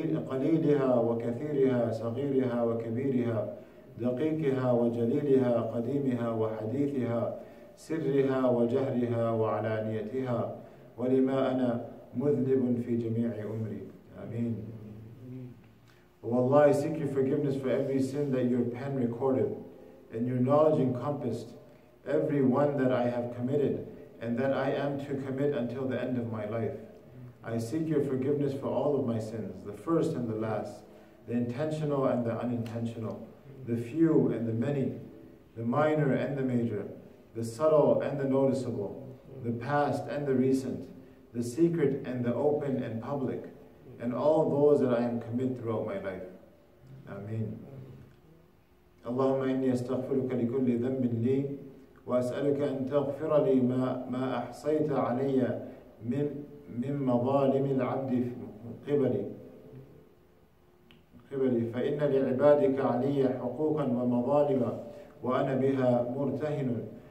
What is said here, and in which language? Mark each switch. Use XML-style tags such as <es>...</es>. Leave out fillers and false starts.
<ar>قليلها وكثيرها، صغيرها وكبيرها، دقيقها وجليلها، قديمها وحديثها، سرها وجهرها وعلانيتها، ولما أنا مذنب في جميع أمري. Ameen.</ar> <en>O Allah, I seek your forgiveness for every sin that your pen recorded and your knowledge encompassed, every one that I have committed and that I am to commit until the end of my life. I seek your forgiveness for all of my sins, the first and the last, the intentional and the unintentional, the few and the many, the minor and the major, the subtle and the noticeable, the past and the recent, the secret and the open and public, and all those that I am commit throughout my life.</en> <ar>Ameen. اللهم إني أستغفرك لكل ذنب لي وأسألك أن تغفر لي ما أحصيت علي من مظالم العبد قبلي فإن لعبادك علي حقوقا ومظالم وأنا بها مرتهن.</ar>